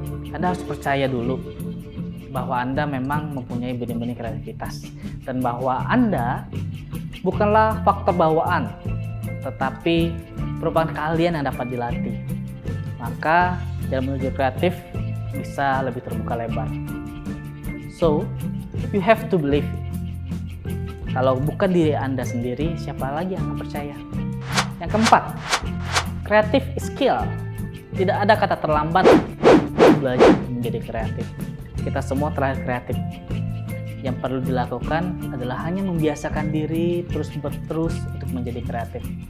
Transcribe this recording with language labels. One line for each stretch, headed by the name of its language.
Indonesian: Anda harus percaya dulu bahwa Anda memang mempunyai benih-benih kreativitas, dan bahwa Anda bukanlah faktor bawaan, tetapi merupakan keahlian yang dapat dilatih. Maka dalam menuju kreatif bisa lebih terbuka lebar.
English: So, you have to believe it.
Indonesian: Kalau bukan diri Anda sendiri, siapa lagi yang akan percaya? Yang keempat,
English: creative is skill.
Indonesian: Tidak ada kata terlambat belajar menjadi kreatif. Kita semua terlahir kreatif. Yang perlu dilakukan adalah hanya membiasakan diri terus untuk menjadi kreatif.